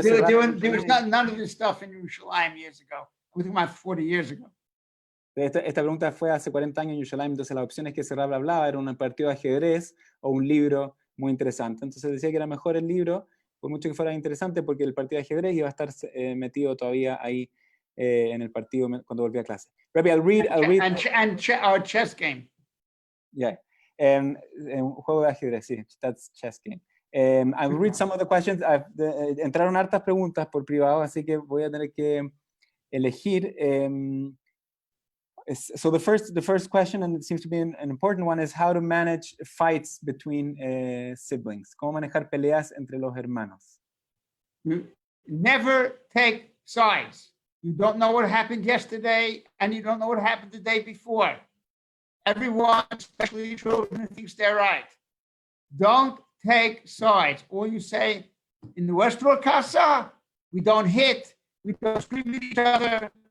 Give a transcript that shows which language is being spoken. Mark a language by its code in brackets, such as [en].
[en] There was none of this stuff in Yerushalayim years ago. We're talking about 40 years ago. [es] Esta pregunta fue hace 40 años en Yerushalayim, entonces las opciones que Serrab hablaba era un partido de ajedrez o un libro muy interesante. Entonces decía que era mejor el libro, por mucho que fuera interesante, porque el partido de ajedrez iba a estar metido todavía ahí en el partido cuando volvía a clase. [en] Rabbi, I'll read. Our chess game. [es] Yeah. Un juego de ajedrez, sí, [en] that's chess game. I'll read some of the questions. [es] Entraron hartas preguntas por privado, así que voy a tener que elegir. [en] So the first question, and it seems to be an important one, is how to manage fights between siblings. [es] Cómo manejar peleas entre los hermanos. [en] You never take sides. You don't know what happened yesterday, and you don't know what happened the day before. Everyone, especially children, thinks they're right. Don't take sides. Or you say, in the [es] nuestra casa, [en] we don't hit, we don't scream at each other.